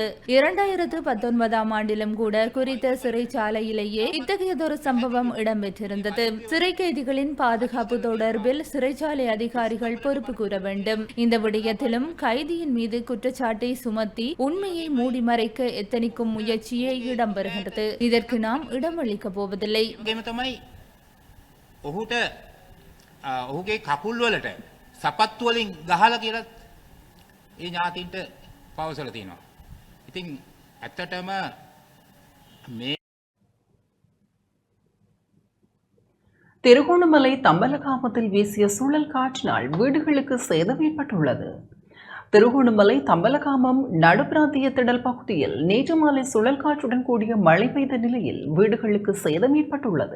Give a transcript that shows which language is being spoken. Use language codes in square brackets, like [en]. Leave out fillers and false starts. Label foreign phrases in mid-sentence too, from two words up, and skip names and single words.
[ta] 2019 ஆண்டிலும் கூட குறித்த சிறைச்சாலையிலேயே இத்தகையதொரு சம்பவம் இடம்பெற்றிருந்தது. சிறை கைதிகளின் பாதுகாப்பு தொடர்பில் சிறைச்சாலை அதிகாரிகள் பொறுப்பு கூற வேண்டும். இந்த விடயத்திலும் கைதியின் மீது குற்றச்சாட்டை சுமத்தி உண்மையை மூடி மறைக்க எத்தனிக்கும் முயற்சியே இடம்பெறுகின்றது. இதற்கு நாம் இடமளிக்க போவதில்லை. [si] ඔහුගේ කකුල් වලට සපත්තු වලින් ගහලා කියලා ඒ ඥාතින්ට පවසලා තියෙනවා. ඉතින් ඇත්තටම මේ [ta] திருகோணமலை தம்பலகாமத்தில் வீசிய சுழல் காற்றினால் வீடுகளுக்கு சேதம் ஏற்பட்டுள்ளது. திருகோணமலை தம்பலகாமம் நடுப்பிராந்திய திடல் பகுதியில் நேற்று மாலை சுழல் காற்றுடன் கூடிய மழை பெய்த நிலையில் வீடுகளுக்கு சேதம் ஏற்பட்டுள்ளது.